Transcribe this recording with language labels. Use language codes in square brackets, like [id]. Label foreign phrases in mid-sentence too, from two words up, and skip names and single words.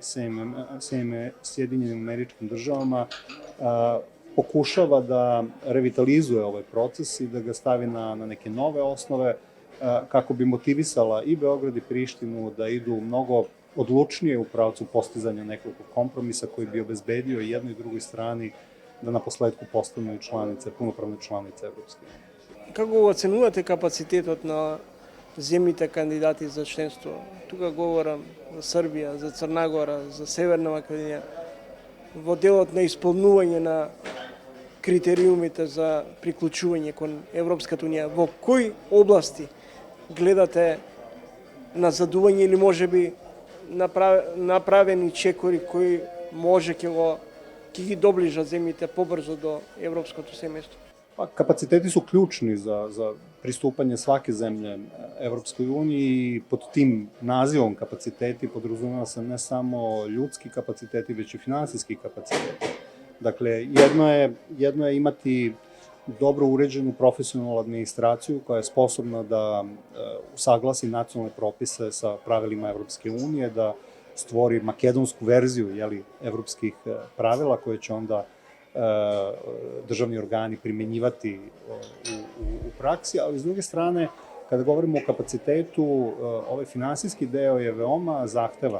[sr] Sjedinjenim Američkim Državama, pokušava da revitalizuje ovaj proces i da ga stavi na neke nove osnove kako bi motivisala i Beograd i Prištinu da idu mnogo odlučnije u pravcu postizanja nekoliko kompromisa koji bi obezbedio jednoj i drugoj strani da na posledku postanu punopravne članice Evropske unije. [mk] Како оценувате капацитетот на земјите кандидати за членство? Тука говорам за Србија, за Црна Гора, за Северна Македонија, во делот на исполнување на критериумите за приклучување кон Европската унија. Во кои области гледате назадување или можеби направени чекори кои може ќе ги доближат земјите побрзо до европското семејство? [sr] Pa, kapaciteti su ključni za pristupanje svake zemlje Evropskoj uniji i pod tim nazivom kapaciteti podrazumeva se ne samo ljudski kapaciteti, već i finansijski kapaciteti. Dakle, jedno je imati dobro uređenu profesionalnu administraciju koja je sposobna da usaglasi nacionalne propise sa pravilima Evropske unije, da stvori makedonsku verziju evropskih pravila koje će onda državni organi primenjivati u praksi, ali s druge strane, kada govorimo o kapacitetu, ovaj finansijski deo je veoma zahtevan.